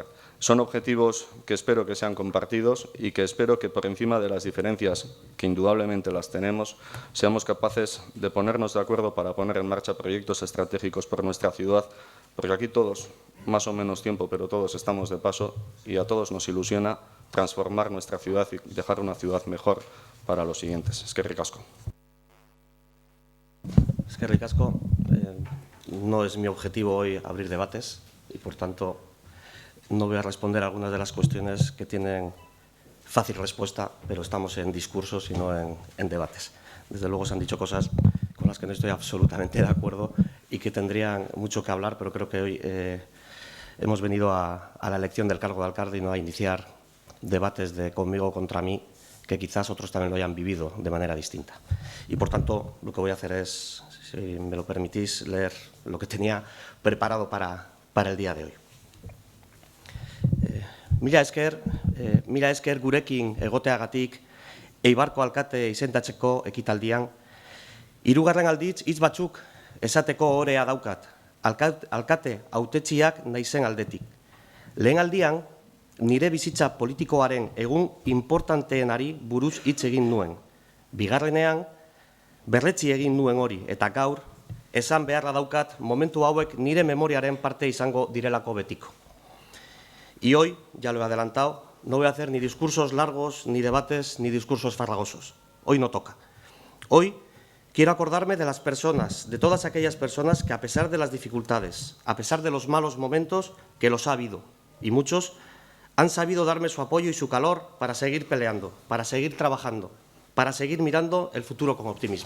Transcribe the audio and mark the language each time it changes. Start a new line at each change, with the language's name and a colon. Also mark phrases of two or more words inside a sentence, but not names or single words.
Spanish: Son objetivos que espero que sean compartidos y que espero que por encima de las diferencias, que indudablemente las tenemos, seamos capaces de ponernos de acuerdo para poner en marcha proyectos estratégicos por nuestra ciudad, porque aquí todos, más o menos tiempo, pero todos estamos de paso y a todos nos ilusiona transformar nuestra ciudad y dejar una ciudad mejor para los siguientes.
Basque: Eskerrik asko. Eskerrik asko.
Spanish: No es mi objetivo hoy abrir debates y, por tanto, no voy a responder a algunas de las cuestiones que tienen fácil respuesta, pero estamos en discursos y no en debates. Desde luego se han dicho cosas con las que no estoy absolutamente de acuerdo y que tendrían mucho que hablar, pero creo que hoy hemos venido a la elección del cargo de alcalde y no a iniciar debates de conmigo contra mí, que quizás otros también lo hayan vivido de manera distinta. Y, por tanto, lo que voy a hacer es, si me lo permitís, leer lo que tenía preparado para el día de hoy.
Basque: Mila esker gurekin egoteagatik Eibarko alkate izendatzeko ekitaldian. 3. aldiz hitz batzuk esateko ohorea daukat, alkate hautetsiak naizen aldetik. Lehen aldian, nire bizitza politikoaren egun importanteenari buruz hitz egin nuen. Bigarrenean, berretsi egin nuen hori, eta gaur, esan beharra daukat momentu hauek nire memoriaren parte izango direlako betiko.
Spanish: Y hoy, ya lo he adelantado, no voy a hacer ni discursos largos, ni debates, ni discursos farragosos. Hoy no toca. Hoy quiero acordarme de las personas, de todas aquellas personas que, a pesar de las dificultades, a pesar de los malos momentos, que los ha habido, y muchos, han sabido darme su apoyo y su calor para seguir peleando, para seguir trabajando, para seguir mirando el futuro con optimismo.